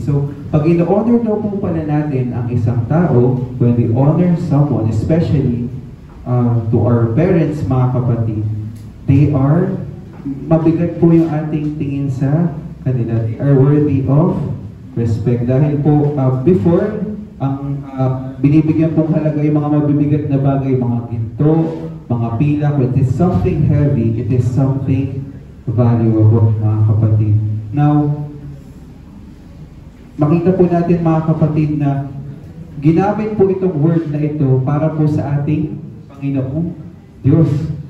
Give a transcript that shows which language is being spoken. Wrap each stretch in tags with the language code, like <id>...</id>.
<tl>So, pag in-honor daw po pala natin ang isang tao,</tl> <en>when we honor someone, especially to our parents,</en> <tl>mga kapatid, they are, mabigat po yung ating tingin sa kanila.</tl> <en>They are worthy of respect.</en> <tl>Dahil po, before, ang binibigyan pong halaga yung mga mabibigat na bagay, mga ginto, mga pilak.</tl> <en>When it is something heavy, it is something valuable, mga kapatid.</en> <tl>Now, makita po natin, mga kapatid, na ginamit po itong word na ito para po sa ating Panginoong Diyos.</tl>